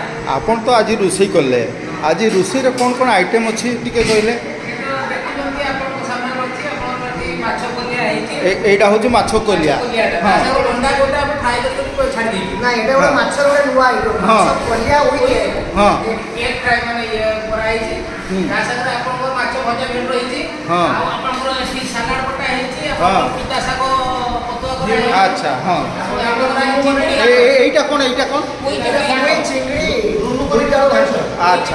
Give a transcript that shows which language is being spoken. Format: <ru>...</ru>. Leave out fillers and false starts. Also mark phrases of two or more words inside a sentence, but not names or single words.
<or>ଆପଣ ତ ଆଜି ରୋଷେଇ କଲେ, ଆଜି ରୋଷେଇରେ କ'ଣ କ'ଣ ଆଇଟମ୍ ଅଛି ଟିକେ କହିଲେ?</or> <bn>এইটা হচ্ছে মাছ কলিয়া। হ্যাঁ আচ্ছা হ্যাঁ এইটা কোন এইটা কোন আচ্ছা</bn>